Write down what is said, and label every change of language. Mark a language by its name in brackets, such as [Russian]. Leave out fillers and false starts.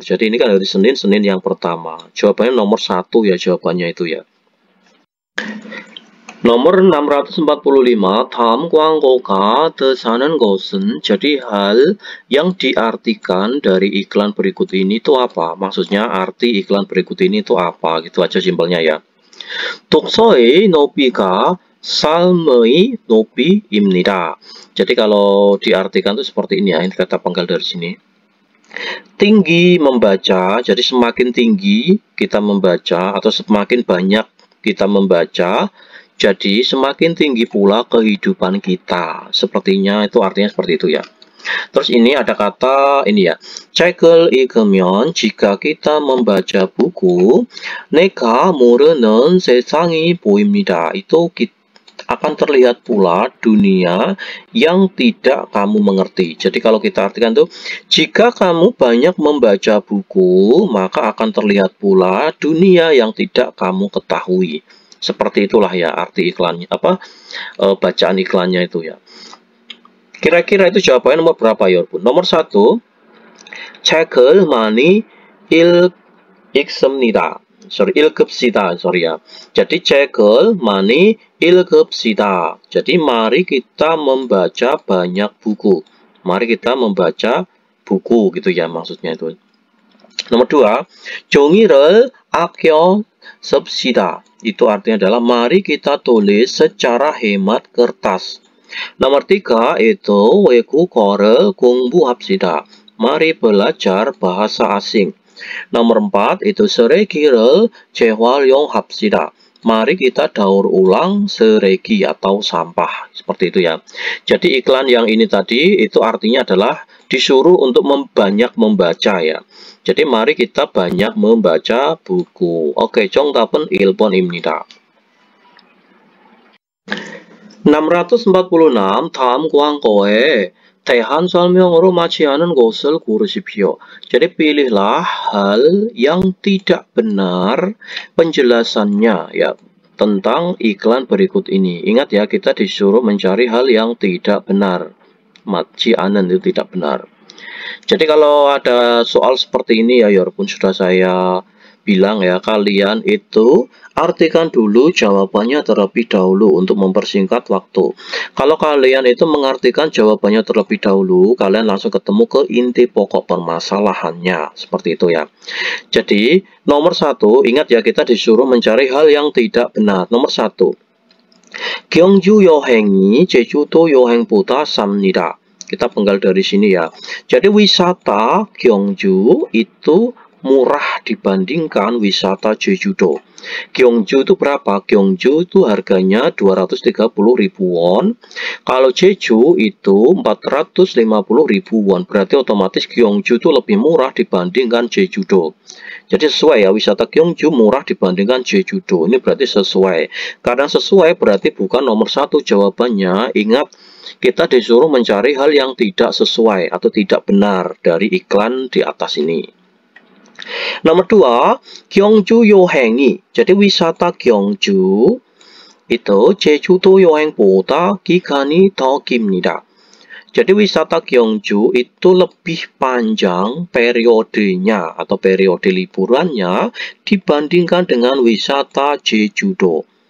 [Indonesian] Jadi ini kan hari Senin yang pertama. Jawabannya nomor 1 ya, jawabannya itu ya. Nomor 645, [Korean] 다음 광고가 뜻하는 것은, [Indonesian] jadi hal yang diartikan dari iklan berikut ini itu apa? Maksudnya arti iklan berikut ini itu apa? Gitu aja simpelnya ya. [Korean] 독서의 높이가 삶의 높이입니다. [Indonesian] Jadi kalau diartikan itu seperti ini ya, ini kata pangkal dari sini. Tinggi membaca, jadi semakin tinggi kita membaca atau semakin banyak kita membaca, jadi semakin tinggi pula kehidupan kita. Sepertinya itu artinya seperti itu ya. Terus ini ada kata ini ya. [Korean] 책을 읽으면 [Indonesian] jika kita membaca buku, [Korean] 내가 모르는 세상이 보입니다. [Indonesian] Itu akan terlihat pula dunia yang tidak kamu mengerti. Jadi kalau kita artikan tuh, jika kamu banyak membaca buku, maka akan terlihat pula dunia yang tidak kamu ketahui. Seperti itulah ya arti iklannya, bacaan iklannya itu ya. Kira-kira itu jawabannya nomor berapa ya, Bun? [Korean] Nomor 1, 책을 많이 읽습니다. 읽읍시다. Ya. Jadi 책을 많이 읽읍시다. [Indonesian] Jadi mari kita membaca banyak buku. Mari kita membaca buku gitu ya maksudnya itu. [Korean] Nomor 2, 종이를 아껴 씁시다. [Indonesian] Itu artinya adalah mari kita tulis secara hemat kertas. [Korean] Nomor 3 itu 외국어를 공부합시다. [Indonesian] Mari belajar bahasa asing. [Korean] Nomor 4 itu 쓰레기를 재활용합시다. [Indonesian] Mari kita daur ulang seregi atau sampah. Seperti itu ya. Jadi iklan yang ini tadi itu artinya adalah disuruh untuk banyak membaca ya. Jadi mari kita banyak membaca buku. [Korean] Oke, 정답은 1번입니다. 646 다음 광고에 대한 설명으로 맞지 않은 것을 고르십시오. [Indonesian] Jadi pilihlah hal yang tidak benar penjelasannya ya tentang iklan berikut ini. Ingat ya, kita disuruh mencari hal yang tidak benar. [Korean] 맞지 않은 [Indonesian] itu tidak benar. Jadi kalau ada soal seperti ini ya, walaupun sudah saya bilang ya, kalian itu artikan dulu jawabannya terlebih dahulu untuk mempersingkat waktu. Kalau kalian itu mengartikan jawabannya terlebih dahulu, kalian langsung ketemu ke inti pokok permasalahannya. Seperti itu ya. Jadi nomor 1, ingat ya, kita disuruh mencari hal yang tidak benar. [Korean] Nomor 1, 경주 여행이 제주도 여행보다 쌉니다. [Indonesian] Kita penggal dari sini ya. Jadi wisata Gyeongju itu murah dibandingkan wisata Jeju-do. Gyeongju itu berapa? Gyeongju itu harganya 230.000 won. Kalau Jeju itu 450.000 won. Berarti otomatis Gyeongju itu lebih murah dibandingkan Jeju-do. Jadi sesuai ya, wisata Gyeongju murah dibandingkan Jeju-do. Ini berarti sesuai. Karena sesuai berarti bukan nomor 1 jawabannya. Ingat, kita disuruh mencari hal yang tidak sesuai atau tidak benar dari iklan di atas ini. [Korean] Nomor 2, Gyeongju 여행이. [Indonesian] Jadi wisata Gyeongju itu [Korean] 제주도 여행보다 기간이 더 깁니다. [Indonesian] Jadi wisata Gyeongju itu lebih panjang periodenya atau periode liburannya dibandingkan dengan wisata Jeju-do.